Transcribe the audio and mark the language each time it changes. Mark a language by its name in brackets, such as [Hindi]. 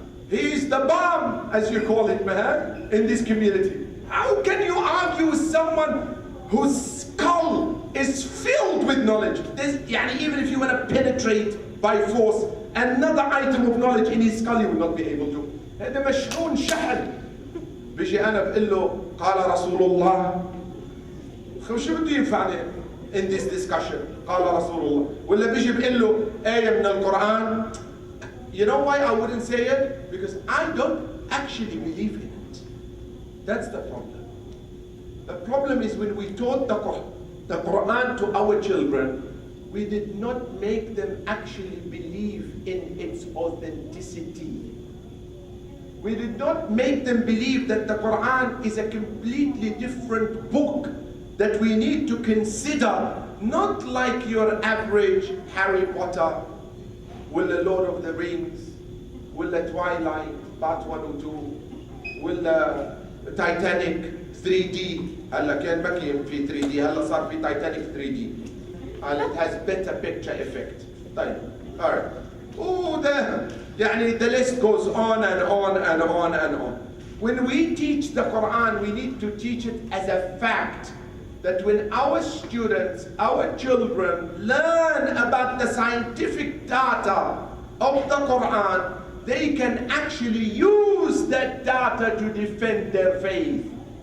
[English] He's the bomb, as you call it, man, in this community. How can you argue with someone whose skull is filled with knowledge? Even if you want to penetrate by force another item of knowledge in his skull, you will not be able to. [Arabic] هذا مشحون شحن. بيجي أنا بقول له قال رسول الله. شو بده ينفعني [English] in this discussion? [Arabic] قال رسول الله. ولا بيجي بقول له آية من القرآن. [English] You know why I wouldn't say it? Because I don't actually believe in it. That's the problem. The problem is when we taught the Quran to our children, we did not make them actually believe in its authenticity. We did not make them believe that the Quran is a completely different book that we need to consider, not like your average Harry Potter, will the Lord of the Rings, will the Twilight, part 1 or 2, will the Titanic 3D. [Arabic] هلا كان بكي في 3D, هلا صار في Titanic 3D. [English] And it has better picture effect. [Arabic] طيب, [English] all right. Oh, the list goes on and on and on and on. When we teach the Quran, we need to teach it as a fact that when our students, our children learn about the scientific data of the Quran, they can actually use that data to defend their faith